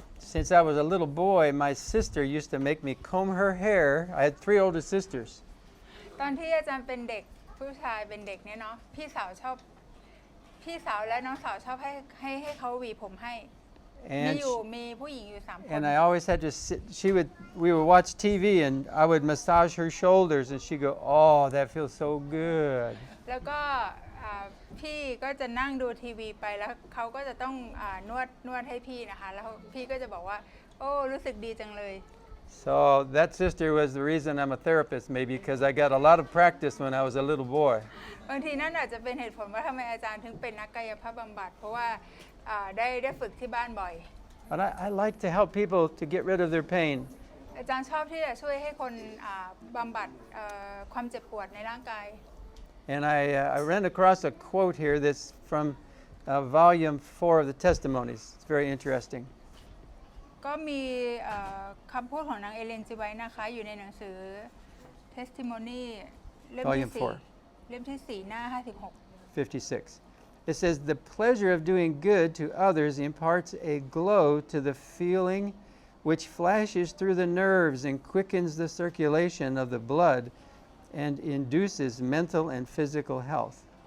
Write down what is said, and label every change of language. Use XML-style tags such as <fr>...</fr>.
<en>since I was a little boy, my sister used to make me comb her hair. I had 3 older sisters.</en> <th>ตอนที่อาจารย์เป็นเด็กผู้ชายเป็นเด็กเนี่ยเนาะพี่สาวและน้องสาวชอบให้เขาหวีผมให้มีผู้หญิงอยู่3 คน</th> <en>And I always had to sit. We would watch TV, and I would massage her shoulders, and she'd go, "Oh, that feels so good."</en> <th>แล้วก็พี่ก็จะนั่งดูทีวีไปแล้วเขาก็จะต้องนวดให้พี่นะคะแล้วพี่ก็จะบอกว่าโอ้รู้สึกดีจังเลย</th> <en>So that sister was the reason I'm a therapist, maybe because I got a lot of practice when I was a little boy.</en> <th>บางทีนั่นอาจจะเป็นเหตุผลว่าทำไมอาจารย์ถึงเป็นนักกายภาพบำบัดเพราะว่าได้ฝึกที่บ้านบ่อย</th> <en>But I like to help people to get rid of their pain.</en> <th>อาจารย์ชอบที่จะช่วยให้คนบำบัดความเจ็บปวดในร่างกาย</th> <en>And I ran across a quote here that's from volume 4 of the Testimonies. It's very interesting.</en> <th>ก็มีคำพูดของนางเอเลนจีไว้นะคะอยู่ในหนังสือ Testimony เล่มที่ 4 หน้า</th> <en>56. It says, "The pleasure of doing good to others imparts a glow to the feeling which flashes through the nerves and quickens the circulation of the blood and induces mental and physical health."</en>